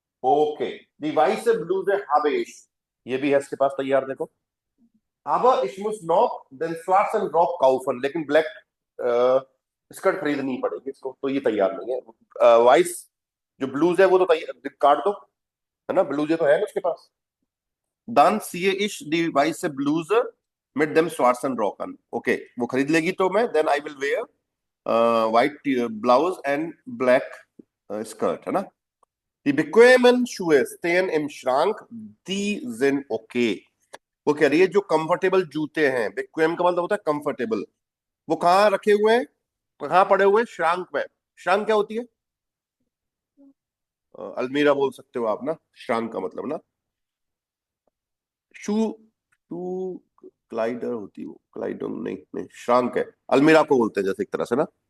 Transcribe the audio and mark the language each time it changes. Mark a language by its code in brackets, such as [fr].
[hi] Okay, [de] दी वाइस ब्लूज habe ich, [hi] ये भी है इसके पास तैयार, देखो। [de] aber ich muss noch den schwarzen Rock kaufen, [hi] लेकिन ब्लैक स्कर्ट खरीदनी पड़ेगी इसको, तो ये तैयार नहीं है। वाइस जो ब्लूज है वो तो तैयार, काट दो, है ना, ब्लूज तो है ना उसके पास। [de] dann ziehe ich die weiße Bluse mit dem schwarzen Rock an, [hi] okay, वो खरीद लेगी तो मैं, [en] then I will wear white blouse and black skirt, [hi] है ना। [de] Die bequemen Schuhe stehen im Schrank, die sind okay। [hi] वो कह रही है जो कंफर्टेबल जूते हैं, bequem का मतलब होता है कंफर्टेबल, वो कहाँ रखे हुए हैं, कहाँ पड़े हुए हैं, श्रांक में। श्रांक क्या होती है, अलमीरा बोल सकते हो आप ना, श्रांक का मतलब ना। शू, शू क्लाइडर होती है वो, क्लाइडर नहीं, नहीं श्रांक है, अलमीरा को बोलते हैं जैसे एक तरह से ना।